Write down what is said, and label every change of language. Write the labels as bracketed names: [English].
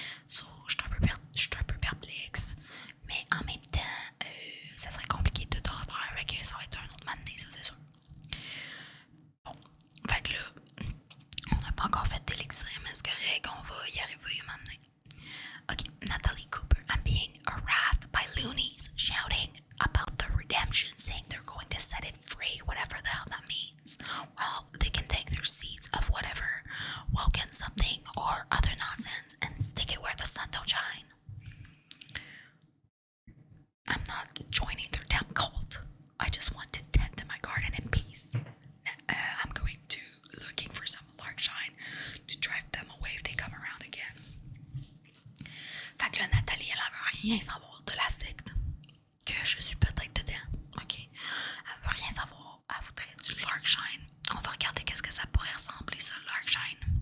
[French] So je suis un peu perplexe. Mais en même temps, ça serait compliqué de tout refaire avec ça va être un autre matin, ça c'est sûr. Bon, fait que là, on n'a pas encore fait d'élixir, mais c'est correct, on va y arriver un matin. [English] Ok, Natalie Cooper, I'm being harassed by loonies shouting about the redemption, saying they're going to set it free, whatever the hell that means. Well, they can take their seeds of whatever, woken something or other nonsense and stick it where the sun don't shine. I'm not joining their damn cult. I just want to tend to my garden in peace. I'm going to looking for some larkshine to drive them away if they come around again. [French] Fait que là, Nathalie, elle veut rien savoir de la secte. Que je suis peut-être dedans. Ok. Elle veut rien savoir. Elle voudrait du larkshine. On va regarder qu'est-ce que ça pourrait ressembler, ça, larkshine.